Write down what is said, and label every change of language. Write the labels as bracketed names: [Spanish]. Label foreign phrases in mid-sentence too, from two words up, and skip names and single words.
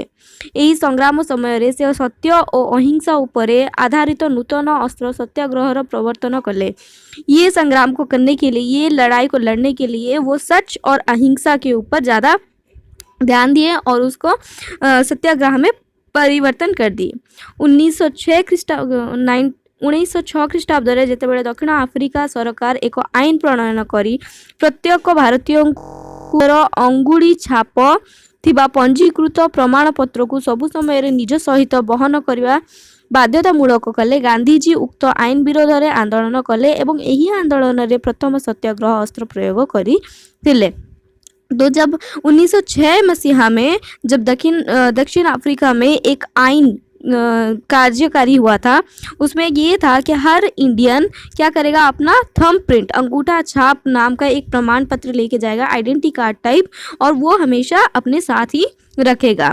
[Odia] ଏହି ସଂଗ୍ରାମ ସମୟ ସେ ସତ୍ୟ ଆଉ ଅହିଂସା ଉପରେ ଆଧାରିତ ନୂତନ ଅସ୍ତ୍ର ସତ୍ୟାଗ୍ରହ ପ୍ରବର୍ତ୍ତନ କଲେ। [Hindi] ये संग्राम को करने के लिए, ये लड़ाई को लड़ने के लिए वो सच और अहिंसा के ऊपर ज़्यादा ध्यान दिए और उसको सत्याग्रह में परिवर्तन कर दिए। [Odia] 1906 ख्रीष्टाब्दରେ ଯେତେବେଳେ ଦକ୍ଷିଣ ଆଫ୍ରିକା ସରକାର ଏକ ଆଇନ ପ୍ରଣୟନ କରି ପ୍ରତ୍ୟେକ ଭାରତୀୟଙ୍କର ଅଙ୍ଗୁଳି ଛାପ ଥିବା ପଞ୍ଜୀକୃତ ପ୍ରମାଣପତ୍ରକୁ ସବୁ ସମୟରେ ନିଜ ସହିତ ବହନ କରିବା ବାଧ୍ୟତାମୂଳକ କଲେ, ଗାନ୍ଧୀଜୀ ଉକ୍ତ ଆଇନ ବିରୋଧରେ ଆନ୍ଦୋଳନ କଲେ ଏବଂ ଏହି ଆନ୍ଦୋଳନରେ ପ୍ରଥମ ସତ୍ୟାଗ୍ରହ ଅସ୍ତ୍ର ପ୍ରୟୋଗ କରିଥିଲେ। [Hindi] तो जब 1906 मसीहा में जब दक्षिण अफ्रीका में एक आइन कार्यकारी हुआ था, उसमें ये था कि हर इंडियन क्या करेगा, अपना [English] thumb print [Hindi] अंगूठा छाप नाम का एक प्रमाण पत्र लेके जाएगा, [English] identity card type, [Hindi] और वो हमेशा अपने साथ ही रखेगा।